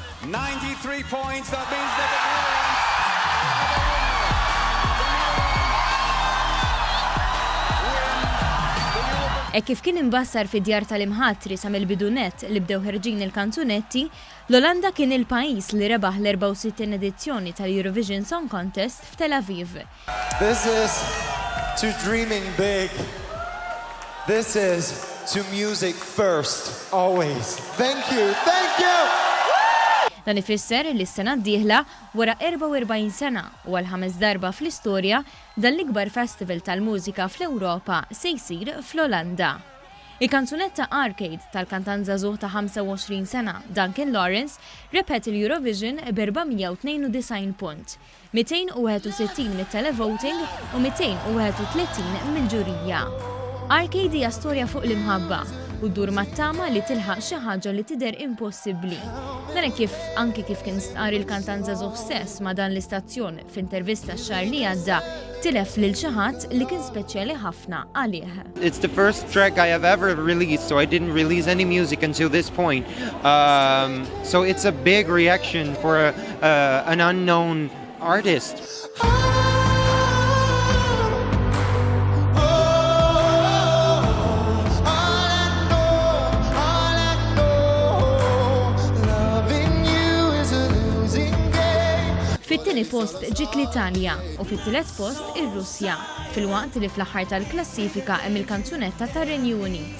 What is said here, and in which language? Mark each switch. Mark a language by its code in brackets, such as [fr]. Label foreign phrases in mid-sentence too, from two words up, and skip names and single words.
[en] 93 points, that means that the Netherlands [mt] E kif kien imbassar fi djar tal-imħatri sa mill-bidunet li bdew ħerġin il-kanzunetti, l-Olanda kien il-pajjiż li rebaħ l-64 edizzjoni tal-Eurovision Song Contest f'Tel Aviv. [en] This is to dreaming big. This is to music first, always. Thank you, thank you! [mt] Dan ifisser li s-sena d-dieħla wara 44 sena u għal-5 darba fl-istorja dan l-ikbar festival tal-mużika fl-Ewropa se jsir fl-Olanda. Il-kanzunetta Arcade tal-kantant żagħżugħ ta' 25 sena Duncan Lawrence repet il-Eurovision b'492 punt, 261 mit-televoting u 231 mill-ġurija. Arcade hija storja fuq l-imħabba u ddur mat-tama li tilħaq xi ħaġa li tidher impossibbli. Dan anke kif kien stqar il-kantant żagħżugħ stess ma' dan l-istazzjon f'intervista x-xahar li għadda tilef lil xi ħadd li kien speċjali ħafna għalih. [en] It's the first track I have ever released, so I didn't release any music until this point. So it's a big reaction for an unknown artist. [mt] Fit-tieni post ġiet l-Italja u fit-tielet post ir-Russja, fil-waqt li fl-aħħar tal-klassifika hemm il-kanzunetta tar-Renju Unit.